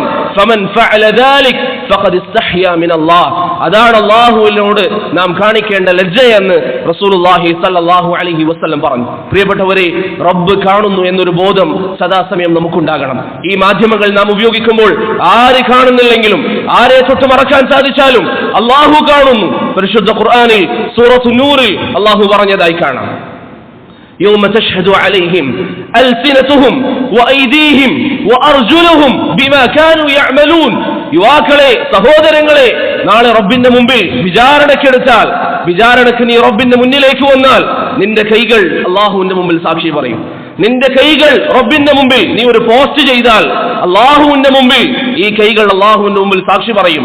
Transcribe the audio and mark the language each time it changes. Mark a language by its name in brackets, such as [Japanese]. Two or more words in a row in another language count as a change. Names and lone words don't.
[Arabic] فمن فعل ذلك فقد استحيا من الله, [Malayalam] അതാണ് അല്ലാഹുവിനോട് നാം കാണിക്കേണ്ട ലജ്ജയെന്ന് [Arabic] رسول الله صلى الله عليه وسلم [Malayalam] പറഞ്ഞു. പ്രിയപ്പെട്ടവരെ, റബ്ബ് കാണുന്നു എന്നൊരു ബോധം സദാസമയം നമുക്കുണ്ടാകണം. ഈ മാധ്യമങ്ങൾ നാം ഉപയോഗിക്കുമ്പോൾ ആര് കാണുന്നില്ലെങ്കിലും, ആരെ തൊട്ട് മറക്കാൻ സാധിച്ചാലും അല്ലാഹു കാണുന്നു. പരിശുദ്ധ ഖുർആനിൽ സൂറത്തു നൂറിൽ അല്ലാഹു പറഞ്ഞതായി കാണാം, [Arabic] يوم تشهد عليهم ألسنتهم وأيديهم وأرجلهم بما كانوا يعملون. [Malayalam] യുവാക്കളെ, സഹോദരങ്ങളെ, നാളെ റബ്ബിന്റെ മുമ്പിൽ വിചാരണയ്ക്ക് നീ റബ്ബിന്റെ മുന്നിലേക്ക് വന്നാൽ നിന്റെ കൈകൾ അല്ലാഹുവിന്റെ മുമ്പിൽ സാക്ഷി പറയും. നിന്റെ കൈകൾ റബ്ബിന്റെ മുമ്പിൽ, നീ ഒരു പോസ്റ്റ് ചെയ്താൽ അല്ലാഹുവിന്റെ മുമ്പിൽ ഈ കൈകൾ അല്ലാഹുവിന്റെ മുമ്പിൽ സാക്ഷി പറയും.